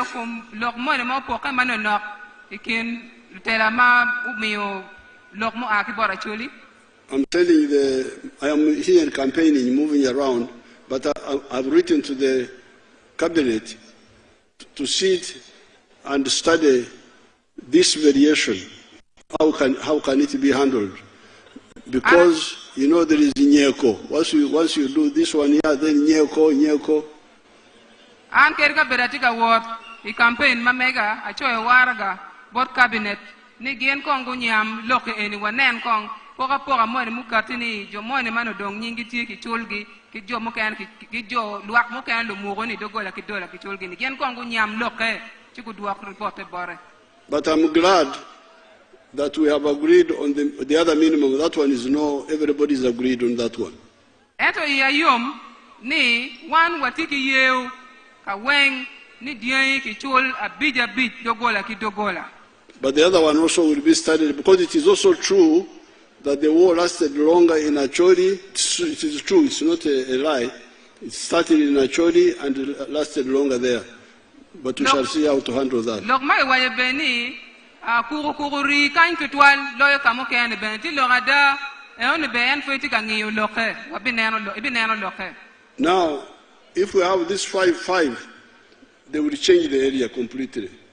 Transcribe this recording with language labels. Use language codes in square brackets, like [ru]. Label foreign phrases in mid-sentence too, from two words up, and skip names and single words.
[en] telling I am here campaigning, moving around, but I've written to the cabinet to sit and study this variation. How can it be handled? Because you know there is Nyeko. Once you do this one here, then Nyeko. [ach] An kerga beratika [en] ward I campaign [ach] mamega achoy waraga [en] board cabinet [ach] ni gen kongo nyam loke eni wanen kong poka mo ni mukatini jo mo ni mano dong nyingi ti ki chulgi ki jo mo kan ki jo luak mo kan lu mugo ni dogola ki dola ki chulgi ni gen kongo nyam loke chiku duak report bore. [en] But I'm glad that we have agreed on the other minimum. That one is no, everybody's agreed on that one. [ach] Eto ya yom ni wan watiki yeu kaweng ni diai ki chul abija bit dogola ki dogola. [en] But the other one also will be studied because it is also true that the war lasted longer in Acholi. It is true, it's not a lie. It started in Acholi and lasted longer there. But we shall see how to handle that. Now, if we have this 5-5, they will change the area completely.